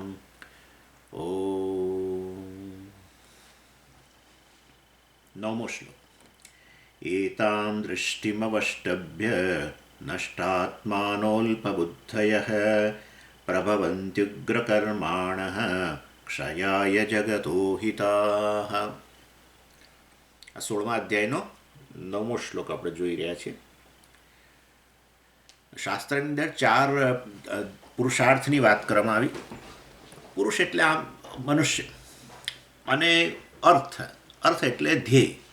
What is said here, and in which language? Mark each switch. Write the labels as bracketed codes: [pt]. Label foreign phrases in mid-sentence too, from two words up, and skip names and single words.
[sa] ॐ नवमो श्लोक। एतां दृष्टिमवष्टभ्य नष्टात्मानोऽल्पबुद्धयः प्रभवन्त्युग्रकर्माणः क्षयाय जगतो हिताः। [gu] આ 16મા અધ્યાયનો 9મો શ્લોક આપણે જોઈ રહ્યા છીએ. શાસ્ત્રની અંદર 4 પુરુષાર્થની વાત કરવામાં આવી. પુરુષ એટલે આમ મનુષ્ય અને અર્થ એટલે ધ્યેય.